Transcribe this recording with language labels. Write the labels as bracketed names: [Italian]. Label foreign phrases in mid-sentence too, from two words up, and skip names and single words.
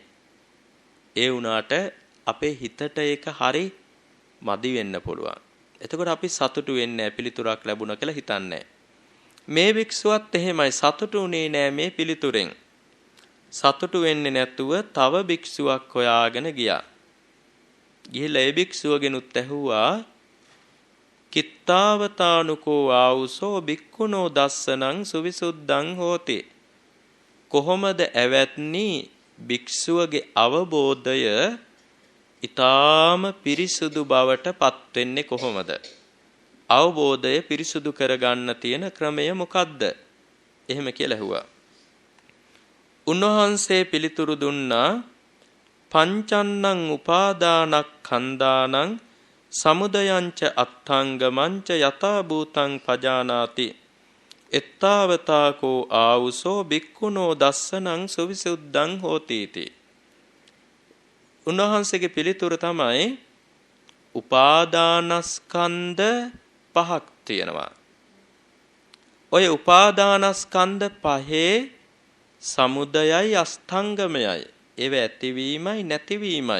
[Sinhala] ඒ වුණාට අපේ හිතට ඒක හරි මදි වෙන්න පුළුවන්. එතකොට අපි සතුටු වෙන්නේ නැහැ පිළිතුරක් ලැබුණා කියලා හිතන්නේ. මේ භික්ෂුවත් එහෙමයි සතුටු උනේ නැහැ මේ පිළිතුරෙන්. සතුටු වෙන්නේ නැතුව තව භික්ෂුවක් හොයාගෙන ගියා. ගිහිල්ලා ඒ භික්ෂුවගෙනුත් ඇහුවා [Pali] කිත්තාවතානුකෝ ආවුසෝ භික්ඛුනෝ දස්සනං සුවිසුද්ධං හෝති. [Sinhala] කොහොමද ඇවැත්නි භික්ෂුවගේ අවබෝධය ඊටාම පිරිසුදු බවට පත් වෙන්නේ කොහොමද? අවබෝධය පිරිසුදු කරගන්න තියෙන ක්‍රමය මොකද්ද? එහෙම කියලා ඇහුවා. උන්වහන්සේ පිළිතුරු දුන්නා [Pali] පංචන්නං උපාදානක්ඛන්දානං සමුදයංච අත්ථංගමංච යතා භූතං පජානාති එත්තාවතාකෝ ආවුසෝ භික්ඛුනෝ දස්සනං සුවිසුද්ධං හෝති. [Sinhala] උන්වහන්සේගේ පිළිතුර තමයි උපාදානස්කන්ධ පහක් තියෙනවා. ඔය උපාදානස්කන්ධ පහේ සමුදයයි අස්තංගමයයි. ඒව ඇතිවීමයි නැතිවීමයි.